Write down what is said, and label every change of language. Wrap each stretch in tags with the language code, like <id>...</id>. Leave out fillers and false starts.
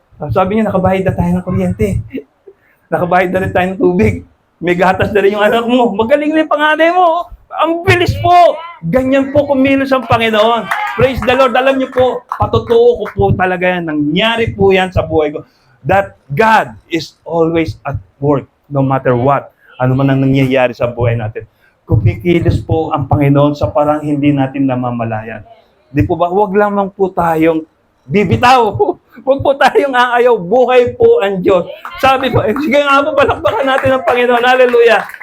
<tl>Sabi niya, nakabayad na tayo ng kuryente. Nakabayad na rin tayo ng tubig. May gatas na rin yung anak mo. Magaling na yung panganay mo. Ang bilis po. Ganyan po kumilos ang Panginoon.</tl> <en>Praise the Lord.</en> <tl>Alam niyo po, patotoo ko po talaga yan. Nangyari po yan sa buhay ko.</tl> <en>That God is always at work, no matter what.</en> <tl>Ano man ang nangyayari sa buhay natin. Kumikilos po ang Panginoon sa parang hindi natin namamalayan. Di po ba? Huwag lamang po tayong bibitaw. Huwag po tayong aayaw. Buhay po ang Diyos. Sabi po, sige nga po, palakpakan natin ang Panginoon. Hallelujah.</tl>